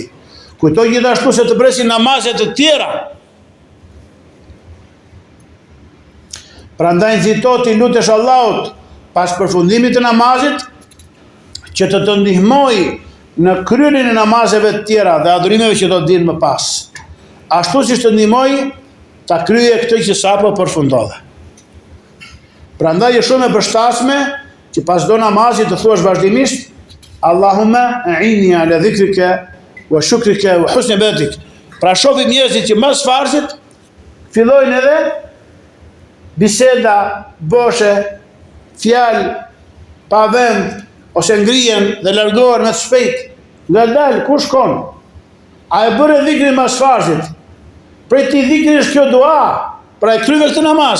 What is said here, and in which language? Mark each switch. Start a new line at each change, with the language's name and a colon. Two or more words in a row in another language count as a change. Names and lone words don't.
Albanian: Kujtoj gjithashtu se të presin namazet të tjera. Prandaj nxito ti lutesh Allahut pas përfundimit të namazit që të ndihmoj në kryerjen e namazeve të tjera dhe adhurimeve që do të dinë më pas. Ashtu siç të ndihmoj ta krye këtë që sapo përfundove. Prandaj është shumë e përshtatshme që pas çdo namazi të thuash vazhdimisht:
Arabic: "اللهم أعني على ذكرك وشكرك وحسن عبادتك."
Albanian: Pra shohim njerëzit që mbas farzit fillojnë edhe biseda boshe, fjalë pa vend, ose ngrihen dhe largohen me të shpejt. Ngadal, ku shkon? A e bëre dhikrin mas farzit? Prej ti dhikri është kjo dua, pra e kryve këtë namaz.